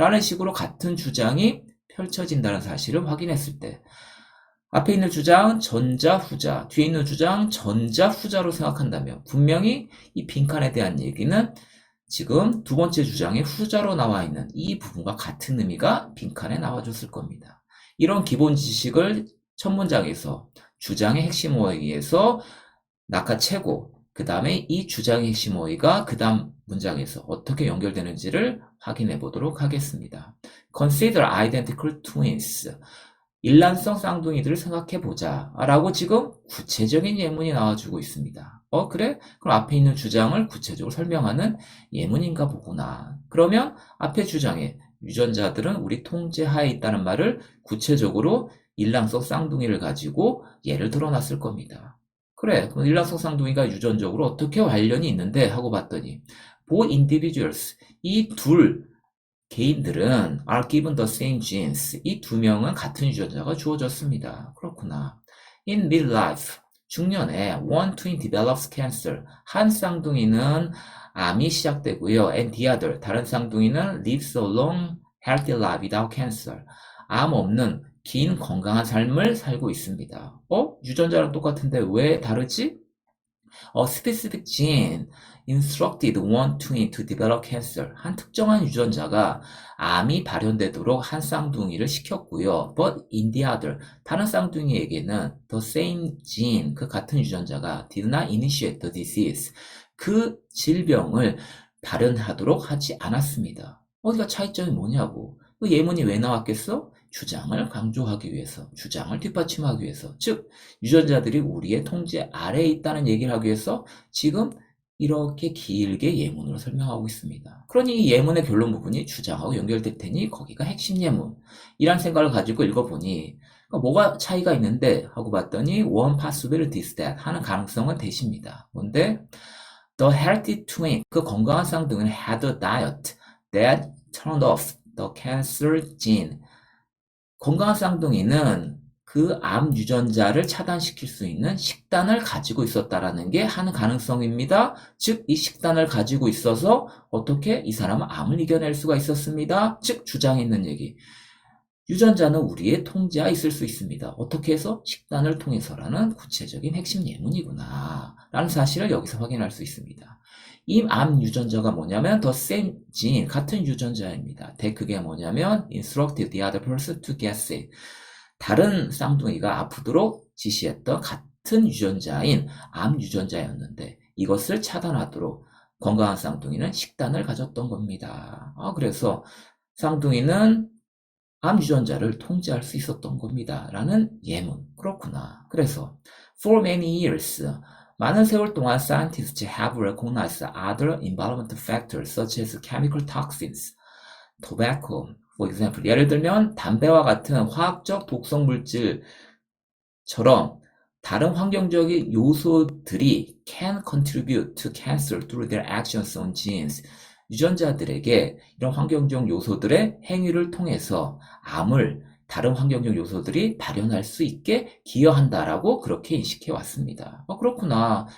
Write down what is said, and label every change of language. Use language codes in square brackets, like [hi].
[ko] 라는 식으로 같은 주장이 펼쳐진다는 사실을 확인했을 때 앞에 있는 주장 전자, 후자, 뒤에 있는 주장 전자, 후자로 생각한다면 분명히 이 빈칸에 대한 얘기는 지금 두 번째 주장의 후자로 나와 있는 이 부분과 같은 의미가 빈칸에 나와줬을 겁니다. 이런 기본 지식을 첫 문장에서 주장의 핵심 어휘에서 낚아채고 그 다음에 이 주장의 핵심 어휘가 그 다음 문장에서 어떻게 연결되는지를 확인해 보도록 하겠습니다. [en] Consider identical twins. [ko] 일란성 쌍둥이들을 생각해보자 라고 지금 구체적인 예문이 나와주고 있습니다. 그래? 그럼 앞에 있는 주장을 구체적으로 설명하는 예문인가 보구나. 그러면 앞에 주장에 유전자들은 우리 통제하에 있다는 말을 구체적으로 일란성 쌍둥이를 가지고 예를 들어놨을 겁니다. 그래, 그럼 일란성 쌍둥이가 유전적으로 어떻게 관련이 있는데 하고 봤더니 [en] both individuals, [ko] 이 둘 개인들은 [en] are given the same genes. [ko] 이 두 명은 같은 유전자가 주어졌습니다. 그렇구나. [en] In midlife, [ko] 중년에 [en] one twin develops cancer. [ko] 한 쌍둥이는 암이 시작되고요. [en] And the other, [ko] 다른 쌍둥이는 [en] lives a long, healthy life without cancer. [ko] 암 없는 긴 건강한 삶을 살고 있습니다. 유전자랑 똑같은데 왜 다르지? [en] A specific gene instructed one twin to develop cancer. [ko] 한 특정한 유전자가 암이 발현되도록 한 쌍둥이를 시켰고요. [en] But in the other, [ko] 다른 쌍둥이에게는 [en] the same gene, [ko] 그 같은 유전자가 [en] did not initiate the disease. [ko] 그 질병을 발현하도록 하지 않았습니다. 어디가 차이점이 뭐냐고. 그 예문이 왜 나왔겠어? 주장을 강조하기 위해서, 주장을 뒷받침하기 위해서, 즉 유전자들이 우리의 통제 아래에 있다는 얘기를 하기 위해서 지금 이렇게 길게 예문으로 설명하고 있습니다. 그러니 이 예문의 결론 부분이 주장하고 연결될 테니 거기가 핵심 예문 이란 생각을 가지고 읽어보니 뭐가 차이가 있는데 하고 봤더니 [en] one possibility is that [ko] 하는 가능성은 대십니다. 뭔데? [en] The healthy twin, [ko] 그 건강한 쌍둥이는 [en] had a diet that turned off the cancer gene. [ko] 건강한 쌍둥이는 그 암 유전자를 차단시킬 수 있는 식단을 가지고 있었다라는 게 하는 가능성입니다. 즉, 이 식단을 가지고 있어서 어떻게 이 사람은 암을 이겨낼 수가 있었습니다. 즉, 주장에 있는 얘기. 유전자는 우리의 통제하에 있을 수 있습니다. 어떻게 해서? 식단을 통해서라는 구체적인 핵심 예문이구나 라는 사실을 여기서 확인할 수 있습니다. 이 암 유전자가 뭐냐면 [en] the same gene, [ko] 같은 유전자입니다. 그게 뭐냐면 [en] instructed the other person to get sick. [ko] 다른 쌍둥이가 아프도록 지시했던 같은 유전자인 암 유전자였는데 이것을 차단하도록 건강한 쌍둥이는 식단을 가졌던 겁니다. 그래서 쌍둥이는 암 유전자를 통제할 수 있었던 겁니다. 라는 예문. 그렇구나. 그래서 [en] for many years, [ko] 많은 세월 동안 [en] scientists have recognized other environmental factors such as chemical toxins, tobacco, for example. [ko] 예를 들면 담배와 같은 화학적 독성 물질처럼 다른 환경적인 요소들이 [en] can contribute to cancer through their actions on genes. [ko] 유전자들에게 이런 환경적 요소들의 행위를 통해서 암을 다른 환경적 요소들이 발현할 수 있게 기여한다라고 그렇게 인식해 왔습니다. 그렇구나.